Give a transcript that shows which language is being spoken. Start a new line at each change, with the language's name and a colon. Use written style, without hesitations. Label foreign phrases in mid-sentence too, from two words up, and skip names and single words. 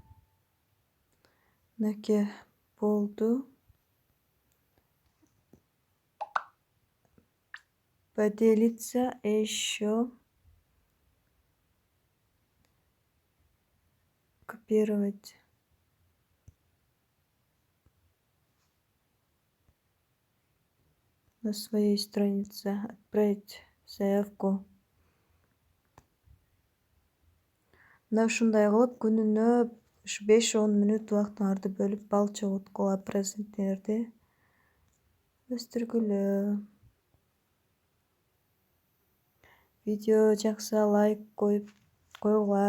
Kyrgyz: Мынакей болду.
Russian: Поделиться еще. Копировать. На своей странице. Отправить заявку.
Kyrgyz: Мына ушундай кылып күнүнө ушу 5-10 мүнөт убактыңарды бөлүп бал чогулткула, проценттерди өстүргүлө. Видео жакса лайк койгула.